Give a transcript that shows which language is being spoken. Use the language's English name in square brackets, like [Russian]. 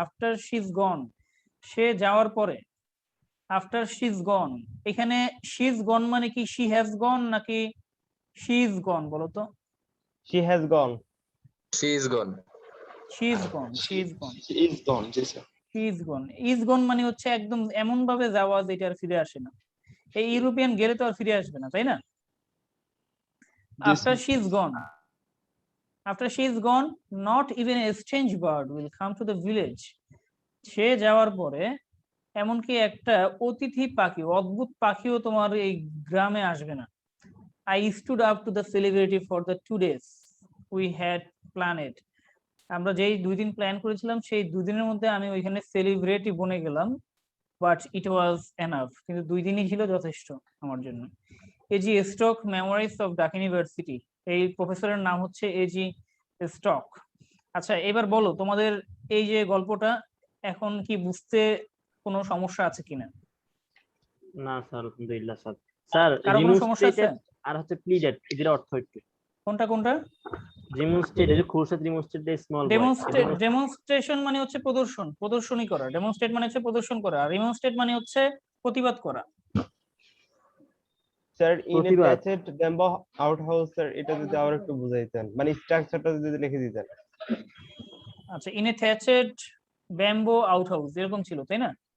[English] after she is gone, [Bangla] সে যাওয়ার পরে। After she is গন, এখানে শি ইজ গন মানে কি শি হ্যাজ গন নাকি শি ইজ গন বলো তো? [English] She has gone. She is gone. She is gone, she is gone, is gone, [Bangla] G sir. [English] She is gone. [Bangla] Is গন মানে হচ্ছে একদম এমন ভাবে যাওয়া যেটা আর ফিরে আসে না। এই ইউরোপিয়ান গেলে তো আর ফিরে আসবে না, তাই না? [English] After she is gone, after she is gone, not even a strange bird will come to the village. [Bangla] সে যাওয়ার পরে এমনকি একটা অতিথি পাখি, অদ্ভুত পাখিও তোমার এই গ্রামে আসবে না। [English] I stood up to the celebrity for the 2 days we had planned. [Bangla] আমরা যেই 2 দিন প্ল্যান করেছিলাম সেই 2 দিনের মধ্যে আমি ওইখানে সেলিব্রিটি বনে গেলাম, [English] but it was enough, [Bangla] কিন্তু 2 দিনই ছিল যথেষ্ট আমার জন্য। AG stock, memories of Dhaka university, এই প্রফেসরের নাম হচ্ছে এজি স্টক। আচ্ছা, এবার বলো তোমাদের এই যে গল্পটা এখন কি বুঝতে কোনো সমস্যা আছে কিনা? না স্যার, আলহামদুলিল্লাহ স্যার। স্যার, কারো কোনো সমস্যা আছে? remonstrated আর হচ্ছে pleaded, এদের অর্থ একটু। কোনটা কোনটা? remonstrate, এই যে Khorshed [English] remonstrate the small boy, [Bangla] demonstration মানে হচ্ছে প্রদর্শন, প্রদর্শনী করা। ডেমনস্ট্রেট মানে হচ্ছে প্রদর্শন করা, আর রিমনস্ট্রেট মানে হচ্ছে প্রতিবাদ করা। [English] sir, in a [Bangla] প্রতিবাদ। [English] thatched bamboo outhouse, [Bangla] স্যার এটা যদি আবার একটু বুঝাইতেন, মানে স্ট্রাকচারটা যদি লিখে দিতেন। আচ্ছা, [English] in a thatched bamboo out house [Bangla] এরকম ছিল, তাই না?